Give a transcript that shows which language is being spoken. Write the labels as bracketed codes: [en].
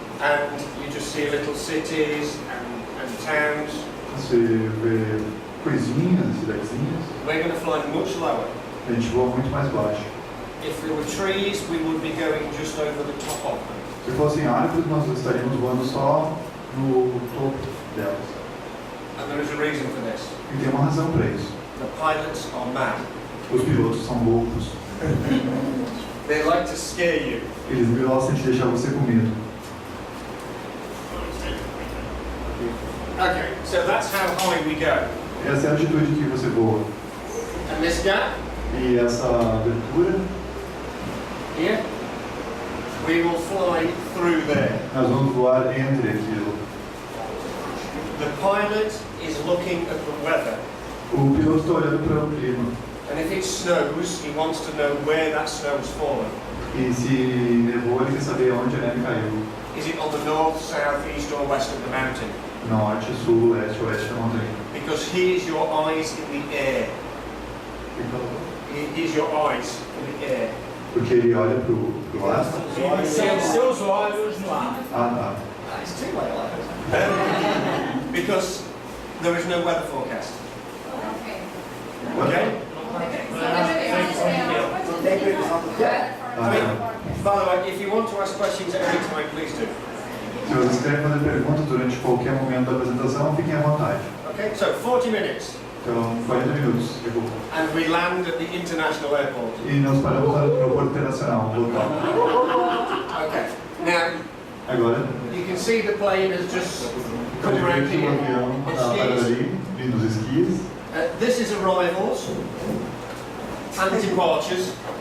[en] and you just see little cities and towns. [pt] Você vê coisinhas, cidadezinhas. [en] We're going to fly much lower. [pt] A gente voa muito mais baixo. [en] If there were trees, we would be going just over the top of them. [pt] Se fossem árvores, nós estaríamos voando só no topo delas. [en] And there is a reason for this. [pt] E tem uma razão para isso. [en] The pilots are mad. [pt] Os pilotos são loucos. [en] They like to scare you. [pt] Eles gostam de deixar você com medo. [en] Okay, so that's how high we go. [pt] Essa é a altitude que você voa. [en] And this gap [pt] E essa abertura, [en] here, we will fly through there. [pt] nós vamos voar entre aquilo. [en] The pilot is looking at the weather. [pt] O piloto está olhando para o clima. [en] And if it snows, he wants to know where that snow has fallen. [pt] E se nevou, ele quer saber onde a neve caiu. [en] Is it on the north, south, east or west of the mountain? [pt] Norte, sul, leste, oeste da montanha. [en] Because he is your eyes in the air. He is your eyes in the air. [pt] Porque ele olha para o ar. São seus olhos no ar. Ah, [en] It's too late. Because there is no weather forecast. [pt] tá. [en] Okay? I mean, by the way, if you want to ask questions at any time, please do. [pt] Se Se vocês querem fazer perguntas durante qualquer momento da apresentação, fiquem à vontade. [en] Okay, so 40 minutes. [pt] Então, 40 minutos. [en] And we land at the international airport. [pt] E nós paramos no aeroporto internacional local. [en] Okay, now [pt] Agora, [en] you can see the plane has just come around [pt] o [en] here [pt] avião [en] on [pt] está parado [en] skis. [pt] ali, vindo dos esquis. [en] This is arrivals and departures.